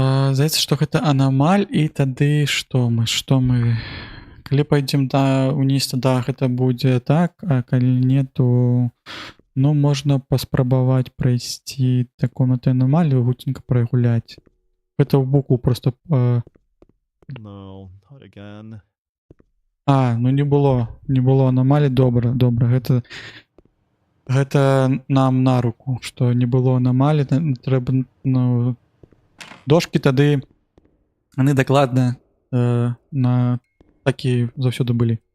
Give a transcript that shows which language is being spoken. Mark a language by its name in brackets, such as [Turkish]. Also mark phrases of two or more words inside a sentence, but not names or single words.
[Belarusian] Здаецца, што гэта анамаль, і тады што мы калі пойдзем уніз, тада гэта будзе так, а калі не, то ну можна паспрабаваць прайсці да комнаты анамалію, гуценька прайгуляць. Гэта ў боку просто [English] No, not again. [Belarusian] ну не было анамалій, добра, гэта нам на руку, што не было анамалій, трэба, ну, дошкі тады яны дакладна на такі заўсёды былі.